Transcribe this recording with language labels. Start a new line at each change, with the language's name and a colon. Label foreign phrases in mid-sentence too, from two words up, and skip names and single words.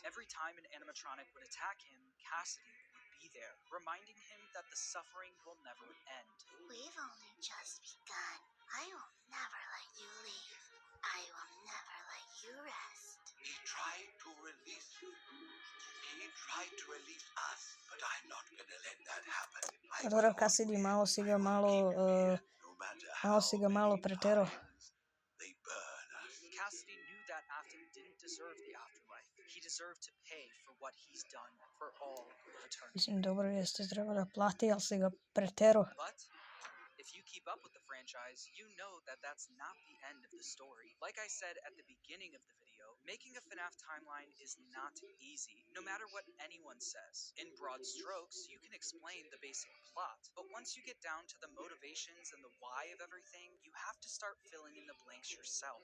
English: Every time an animatronic would attack him, Cassidy would be there, reminding him that the suffering will never end. We've only just begun. I will never let you leave. I will never let you rest. He tried to release you. He tried to release us, but I'm not gonna let that happen.
Serbian: A dobro, Cassidy, malo si ga malo preterao.
English: They deserve to pay for what he's done for all of eternity.
Serbian: Mislim, dobro jeste treba da plati, ali si ga pretero.
English: But if you keep up with the franchise, you know that that's not the end of the story. Like I said at the beginning of the video, making a FNAF timeline is not easy, no matter what anyone says. In broad strokes, you can explain the basic plot, but once you get down to the motivations and the why of everything, you have to start filling in the blanks yourself.